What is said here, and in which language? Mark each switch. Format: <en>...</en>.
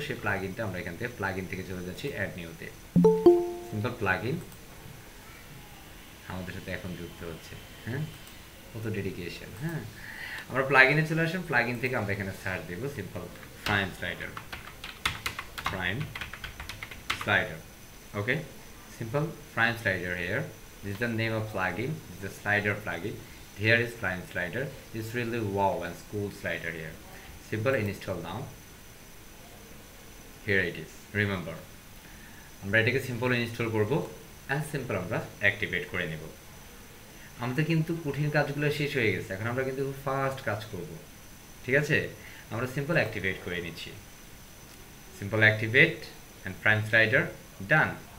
<bn>সেই প্লাগইনটা আমরা এখান থেকে প্লাগইন থেকে চলে যাচ্ছি অ্যাড নিউতে, সিম্পল প্লাগইন আমাদের সাথে এখন যুক্ত হচ্ছে। হ্যাঁ, কত ডেডিকেশন। হ্যাঁ, আমরা প্লাগইনে চলে আসলাম, প্লাগইন থেকে আমরা এখানে search Dev simple prime slider, prime slider. Okay,</bn> <en>simple prime slider here. This is the name of plugin, this is the slider plugin. Here is prime slider, it's really wow and cool slider here. Simple install now, here it is. Remember</en> <bn>আমরা এটাকে simple install করব and simple আমরা activate করে নেব। আমাদের কিন্তু কঠিন কাজগুলো শেষ হয়ে গেছে, এখন আমরা কিন্তু ফাস্ট কাজ করব, ঠিক আছে? আমরা সিম্পল অ্যাক্টিভেট করে নিচ্ছি,</bn> <en>Simple activate and prime slider done.</en>